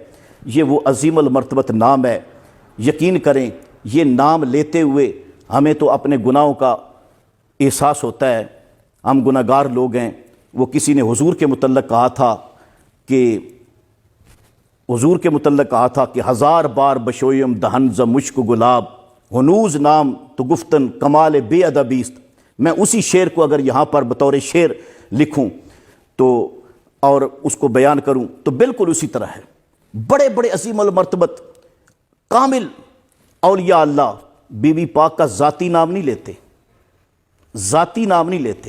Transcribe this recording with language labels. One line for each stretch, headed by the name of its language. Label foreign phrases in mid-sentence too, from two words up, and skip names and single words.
Urdu: یہ وہ عظیم المرتبت نام ہے. یقین کریں یہ نام لیتے ہوئے ہمیں تو اپنے گناہوں کا احساس ہوتا ہے, ہم گناہگار لوگ ہیں. وہ کسی نے حضور کے متعلق کہا تھا کہ
Persian: ہزار بار بشویم دہن ز مشک گلاب ہنوز نام تو گفتن کمال بے ادبیست.
Urdu: میں اسی شعر کو اگر یہاں پر بطور شعر لکھوں تو اور اس کو بیان کروں تو بالکل اسی طرح ہے. بڑے بڑے عظیم المرتبت کامل اولیاء اللہ بی بی پاک کا ذاتی نام نہیں لیتے, ذاتی نام نہیں لیتے.